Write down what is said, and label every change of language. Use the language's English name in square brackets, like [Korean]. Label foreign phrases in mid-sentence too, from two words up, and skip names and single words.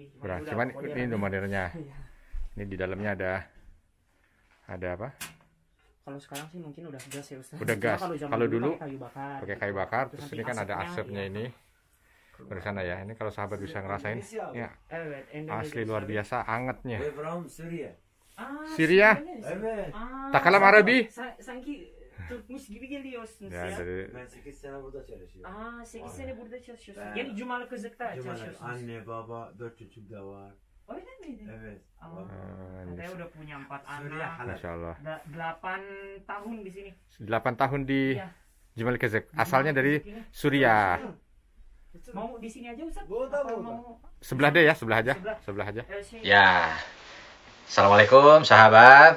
[Indonesian] Kurang. Cuman ini modelnya. Ini di dalamnya ada apa? Kalau sekarang sih mungkin udah gas ya Ustaz. Udah gas. Kalau dulu pakai kayu bakar, terus nanti ini kan ada asapnya ya. ini. Dari sana ya. Ini kalau sahabat bisa ngerasain, ya [Turkish] Evet, [Indonesian] asli luar biasa angetnya. [English] We're from Syria. Syria? [Turkish] Evet. [Arabic] تكلم عربي? [Turkish] Sanki Türkmüş gibi geliyorsunuz Ya ya. [Indonesian] dari [Turkish] Ben 8 sene burada çalışıyorum. 8 sene burada çalışıyorsun. Ben- Yani Cumalı Kızık'ta Cumalar, çalışıyorsunuz. anne, baba, 4 çocuk da var. Öyle miydi? Evet. [Indonesian] Katanya udah punya 4 [Turkish] Suriye [Indonesian] anak. halal. Masya Allah. 8 tahun di sini. 8 tahun di Iya. Jumal Kezek. Asalnya dari Suriah. Mau di sini aja Ustaz? [Turkish] Burada, [Indonesian] Apa [Turkish] burada. [Indonesian] mau Sebelah deh ya, sebelah aja. Sebelah. Sebelah aja. Ya, Assalamualaikum sahabat.